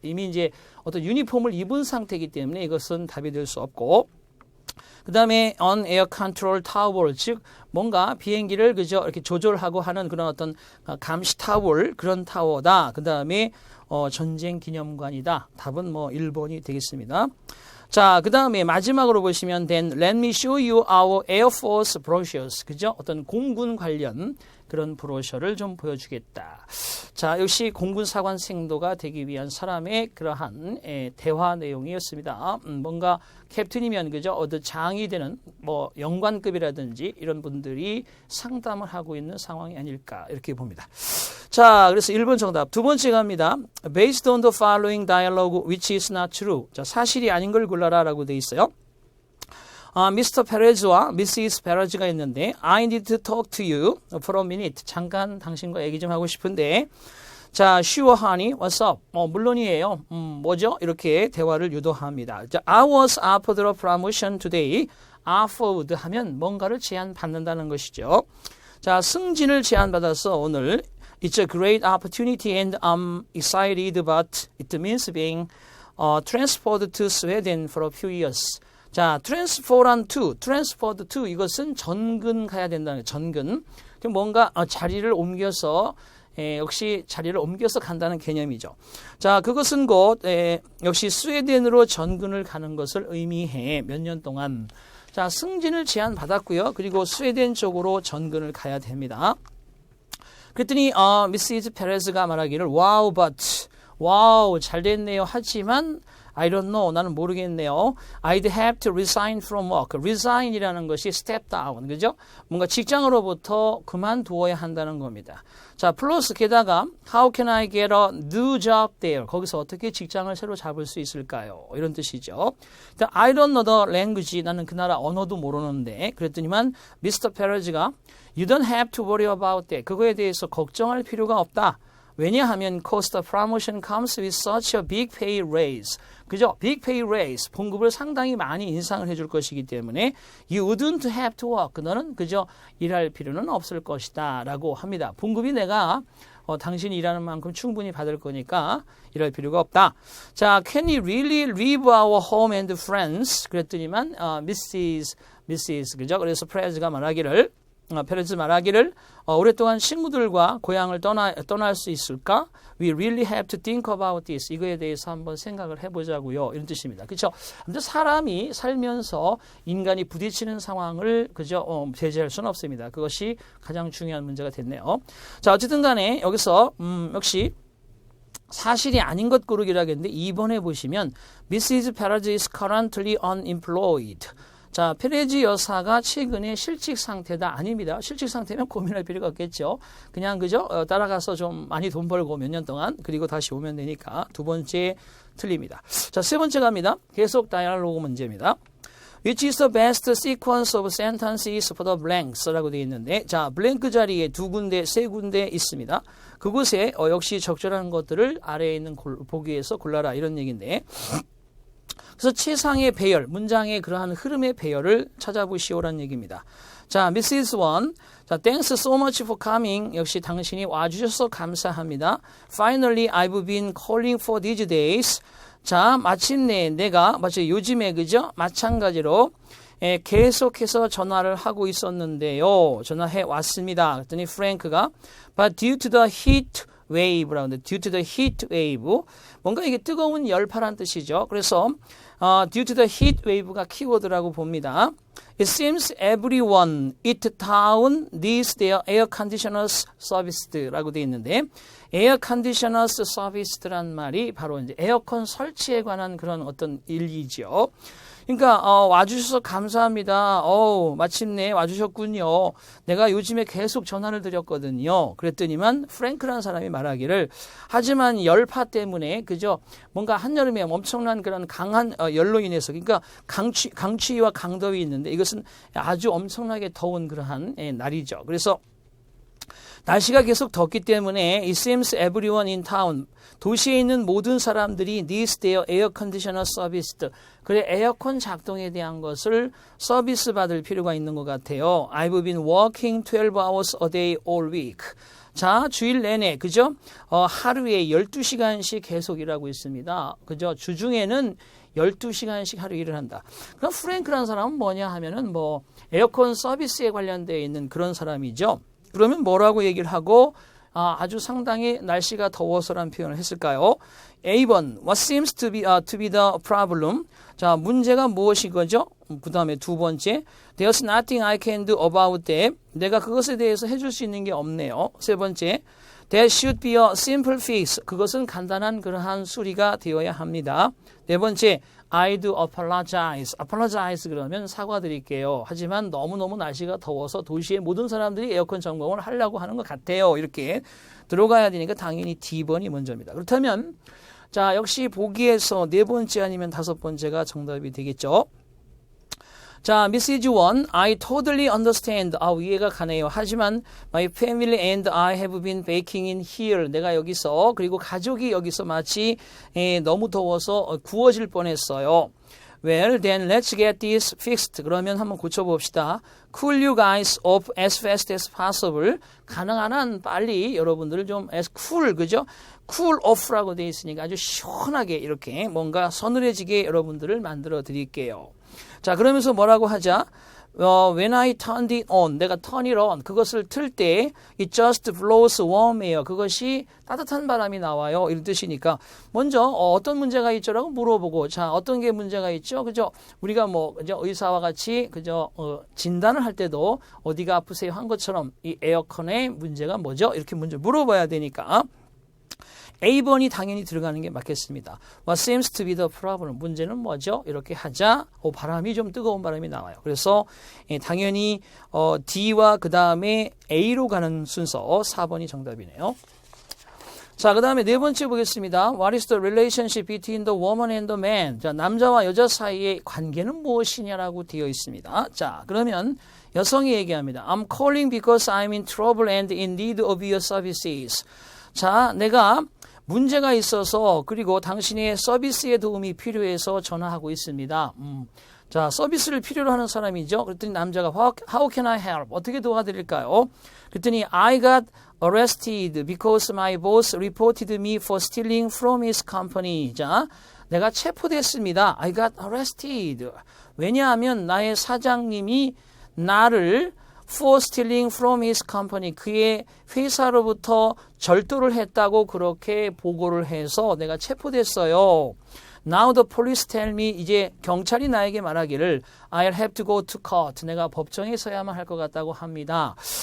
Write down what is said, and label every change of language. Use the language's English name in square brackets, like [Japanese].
[Korean] 이미 이제 어떤 유니폼을 입은 상태이기 때문에 이것은 답이 될 수 없고, 그 다음에 [English] on air control tower, [Korean] 즉 뭔가 비행기를 그저 이렇게 조절하고 하는 그런 어떤 감시 타월, 그런 타워다. 그 다음에 전쟁 기념관이다. 답은 뭐 1번이 되겠습니다. 자, 그 다음에 마지막으로 보시면 [English] then let me show you our Air Force brochures. [Korean] 그죠? 어떤 공군 관련 그런 브로셔를 좀 보여주겠다. 자, 역시 공군 사관생도가 되기 위한 사람의 그러한 대화 내용이었습니다. 뭔가 캡틴이면 그죠? 어떤 장이 되는 뭐 영관급이라든지 이런 분들이 상담을 하고 있는 상황이 아닐까 이렇게 봅니다. 자, 그래서 1번 정답. 두 번째 갑니다. [English] Based on the following dialogue which is not true. [Korean] 자, 사실이 아닌 걸 골라라라고 돼 있어요. 미스터 페레즈와 미시스 페레즈가 있는데 [English] I need to talk to you for a minute. [Korean] 잠깐 당신과 얘기 좀 하고 싶은데 자, [English] sure honey, what's up? [Korean] 물론이에요. 뭐죠? 이렇게 대화를 유도합니다. [English] 자, I was offered a promotion today. [Korean] offered 하면 뭔가를 제안받는다는 것이죠. 자, 승진을 제안받아서 오늘 [English] It's a great opportunity and I'm excited but it means being transferred to Sweden for a few years. [Korean] 자, transferred to 이것은 전근 가야 된다는 거예요. 전근. 뭔가 자리를 옮겨서 역시 자리를 옮겨서 간다는 개념이죠. 자, 그것은 곧 역시 스웨덴으로 전근을 가는 것을 의미해. 몇 년 동안. 자, 승진을 제안받았고요. 그리고 스웨덴 쪽으로 전근을 가야 됩니다. 그랬더니 미시즈 페레즈가 말하기를 [English] wow but [Korean] 와우 잘 됐네요. [English] 하지만 I don't know. [Korean] 나는 모르겠네요. [English] I'd have to resign from work. resign이라는 것이 step down. [Korean] 그죠? 뭔가 직장으로부터 그만두어야 한다는 겁니다. 자, 플러스 게다가 [English] how can I get a new job there? [Korean] 거기서 어떻게 직장을 새로 잡을 수 있을까요? 이런 뜻이죠. [English] I don't know the language. [Korean] 나는 그 나라 언어도 모르는데 그랬더니만 Mr. [English] Perez가 You don't have to worry about that. [Korean] 그거에 대해서 걱정할 필요가 없다. 왜냐하면 [English] cost of promotion comes with such a big pay raise. 그죠? big pay raise. [Korean] 봉급을 상당히 많이 인상을 해줄 것이기 때문에 [English] you wouldn't have to work. [Korean] 너는 그저 일할 필요는 없을 것이다. 라고 합니다. 봉급이 내가 당신이 일하는 만큼 충분히 받을 거니까 일할 필요가 없다. [English] 자, can you really leave our home and friends? [Korean] 그랬더니만 Mrs. 그죠? 그래서 페레즈가 말하기를 페레즈 말하기를 오랫동안 친구들과 고향을 떠날 수 있을까? [English] We really have to think about this. [Korean] 이거에 대해서 한번 생각을 해보자고요. 이런 뜻입니다. 그렇죠? 근데 사람이 살면서 인간이 부딪히는 상황을 그저 배제할 수는 없습니다. 그것이 가장 중요한 문제가 됐네요. 자, 어쨌든 간에 여기서 역시 사실이 아닌 것 고르기라고 했는데 2번에 보시면 Mrs. [English] Perez is currently unemployed. [Korean] 자, 페레즈 여사가 최근에 실직 상태다. 아닙니다. 실직 상태면 고민할 필요가 없겠죠. 그냥 그죠? 따라가서 좀 많이 돈 벌고 몇 년 동안 그리고 다시 오면 되니까 두 번째 틀립니다. 자, 세 번째 갑니다. 계속 다이얼로그 문제입니다. [English] Which is the best sequence of sentences for the blanks? [Korean] 라고 되어 있는데 자, 블랭크 자리에 두 군데, 세 군데 있습니다. 그곳에 역시 적절한 것들을 아래에 있는 보기에서 골라라 이런 얘기인데 그래서 최상의 배열, 문장의 그러한 흐름의 배열을 찾아보시오라는 얘기입니다. [English] 자, Mrs. One. 자, thanks so much for coming. [Korean] 역시 당신이 와주셔서 감사합니다. [English] Finally, I've been calling for these days. [Korean] 자, 마침내 내가 요즘에 그죠? 마찬가지로 계속해서 전화를 하고 있었는데요. 전화해 왔습니다. 그랬더니 프랭크가 [English] But due to the heat wave [Korean] 라고 하는데 [English] due to the heat wave [Korean] 뭔가 이게 뜨거운 열파란 뜻이죠. 그래서 [English] due to the heat wave [Korean] 가 키워드라고 봅니다. [English] It seems everyone it town needs their air conditioners serviced [Korean] 라고 되어 있는데 [English] air conditioners serviced [Korean] 란 말이 바로 이제 에어컨 설치에 관한 그런 어떤 일이죠. 그러니까 와주셔서 감사합니다. 마침내 와주셨군요. 내가 요즘에 계속 전화를 드렸거든요. 그랬더니만 프랭크라는 사람이 말하기를 하지만 열파 때문에 그죠? 뭔가 한여름에 엄청난 그런 강한 열로 인해서 그러니까 강추위와 강더위 있는데 이것은 아주 엄청나게 더운 그러한 날이죠. 그래서 날씨가 계속 덥기 때문에 [English] it seems everyone in town, [Korean] 도시에 있는 모든 사람들이 [English] needs their air conditioner serviced. [Korean] 그래, 에어컨 작동에 대한 것을 서비스 받을 필요가 있는 것 같아요. [English] I've been working 12 hours a day all week. [Korean] 자, 주일 내내, 그죠? 하루에 12시간씩 계속 일하고 있습니다. 그죠? 주중에는 12시간씩 하루 일을 한다. 그럼 프랭크라는 사람은 뭐냐 하면은 뭐 에어컨 서비스에 관련되어 있는 그런 사람이죠. 그러면 뭐라고 얘기를 하고 아주 상당히 날씨가 더워서라는 표현을 했을까요? [English] A번, what seems to be the problem? [Korean] 자, 문제가 무엇이 거죠? [English] 그 다음에 두 번째, there's nothing I can do about that. [Korean] 내가 그것에 대해서 해줄 수 있는 게 없네요. [English] 세 번째, there should be a simple fix. [Korean] 그것은 간단한 그러한 수리가 되어야 합니다. [English] 네 번째, I do apologize. [Korean] apologize 그러면 사과드릴게요. 하지만 너무너무 날씨가 더워서 도시의 모든 사람들이 에어컨 점검을 하려고 하는 것 같아요. 이렇게 들어가야 되니까 당연히 D번이 먼저입니다. 그렇다면 자, 역시 보기에서 네 번째 아니면 다섯 번째가 정답이 되겠죠. [English] 자, Message 1, I totally understand. [Korean] 이해가 가네요. 하지만 [English] my family and I have been baking in here. [Korean] 내가 여기서, 그리고 가족이 여기서 마치 너무 더워서 구워질 뻔했어요. [English] Well, then let's get this fixed. [Korean] 그러면 한번 고쳐봅시다. [English] Cool you guys off as fast as possible. [Korean] 가능한 한 빨리 여러분들을 좀 as cool, 그죠? cool off라고 되어 있으니까 아주 시원하게 이렇게 뭔가 서늘해지게 여러분들을 만들어 드릴게요. 자, 그러면서 뭐라고 하자? [English] When I turned it on, 내가 turn it on, [Korean] 그것을 틀 때 [English] it just blows warm air, [Korean] 그것이 따뜻한 바람이 나와요. 이런 뜻이니까 먼저 어떤 문제가 있죠라고 물어보고, 자, 어떤 게 문제가 있죠? 그죠? 우리가 뭐 그죠? 의사와 같이 그죠? 진단을 할 때도 어디가 아프세요 한 것처럼 이 에어컨의 문제가 뭐죠? 이렇게 먼저 물어봐야 되니까 A번이 당연히 들어가는 게 맞겠습니다. [English] What seems to be the problem? [Korean] 문제는 뭐죠? 이렇게 하자 바람이 좀 뜨거운 바람이 나와요. 그래서 당연히 D와 그 다음에 A로 가는 순서 4번이 정답이네요. 자, 그 다음에 네 번째 보겠습니다. [English] What is the relationship between the woman and the man? [Korean] 자, 남자와 여자 사이의 관계는 무엇이냐라고 되어 있습니다. 자, 그러면 여성이 얘기합니다. [English] I'm calling because I'm in trouble and in need of your services. [Korean] 자, 내가 문제가 있어서 그리고 당신의 서비스의 도움이 필요해서 전화하고 있습니다. 자, 서비스를 필요로 하는 사람이죠. 그랬더니 남자가 [English] How can I help? [Korean] 어떻게 도와드릴까요? [English] 그랬더니 I got arrested because my boss reported me for stealing from his company. [Korean] 자, 내가 체포됐습니다. I got arrested. 왜냐하면 나의 사장님이 나를 [English] for stealing from his company, [Korean] 그의 회사로부터 절도를 했다고 그렇게 보고를 해서 내가 체포됐어요. [English] Now the police tell me, [Korean] 이제 경찰이 나에게 말하기를 [English] I'll have to go to court, [Korean] 내가 법정에 서야만 할 것 같다고 합니다.